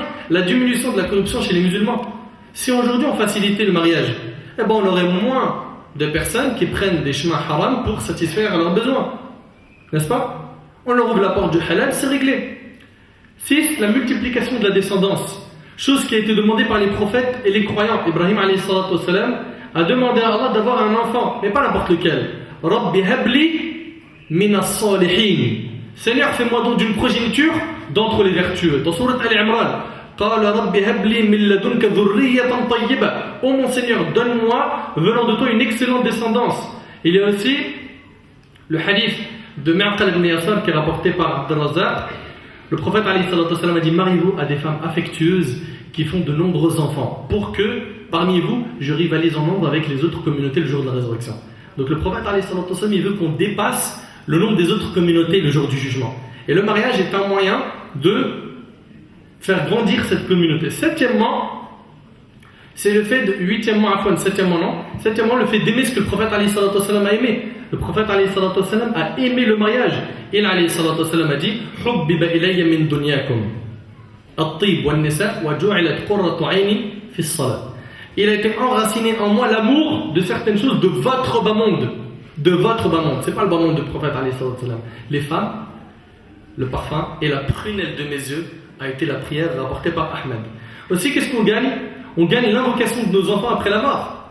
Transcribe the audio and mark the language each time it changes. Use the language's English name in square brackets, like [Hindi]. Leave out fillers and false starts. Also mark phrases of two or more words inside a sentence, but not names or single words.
[French] La diminution de la corruption chez les musulmans. Si aujourd'hui on facilitait le mariage, on aurait moins de personnes qui prennent des chemins haram pour satisfaire leurs besoins. N'est-ce pas? On leur ouvre la porte du halal, c'est réglé. 6. La multiplication de la descendance. Chose qui a été demandée par les prophètes et les croyants. Ibrahim [Arabic] عليه الصلاة والسلام [French] a demandé à Allah d'avoir un enfant, mais pas n'importe lequel. [Arabic] رب هب لي من الصالحين. [French] Seigneur, fais-moi donc d'une progéniture d'entre les vertueux. Dans Sourate [Arabic] Al-Imran, قال رب هب لي من لدنك ذرية طيبة. [French] Oh mon Seigneur, donne-moi venant de toi une excellente descendance. Il y a aussi le hadith de Mu'aqal ibn Yasar qui est rapporté par Abd al-Razzaq. Le prophète [Arabic] عليه الصلاة والسلام [French] a dit: mariez-vous à des femmes affectueuses qui font de nombreux enfants, pour que parmi vous, je rivalise en nombre avec les autres communautés le jour de la résurrection. Donc le prophète [Arabic] عليه الصلاة والسلام, [French] il veut qu'on dépasse le nombre des autres communautés le jour du jugement. Et le mariage est un moyen de faire grandir cette communauté. Septièmement, c'est le fait septièmement, le fait d'aimer ce que le prophète [Arabic] عليه الصلاة والسلام [French] a aimé. Le prophète [Arabic] عليه الصلاة والسلام [French] a aimé le mariage. Il [Arabic] عليه الصلاة والسلام [French] a dit: [Arabic] حبب إلي من دنياكم الطيب والنساء وجعلت قرة عيني في الصلاة. [French] Il a été enraciné en moi l'amour de certaines choses de votre bas monde. De votre bas monde. C'est pas le bas monde du prophète [Arabic] عليه الصلاة والسلام. [French] Les femmes, le parfum et la prunelle de mes yeux a été la prière rapportée par Ahmed. Aussi, qu'est-ce qu'on gagne? On gagne l'invocation de nos enfants après la mort.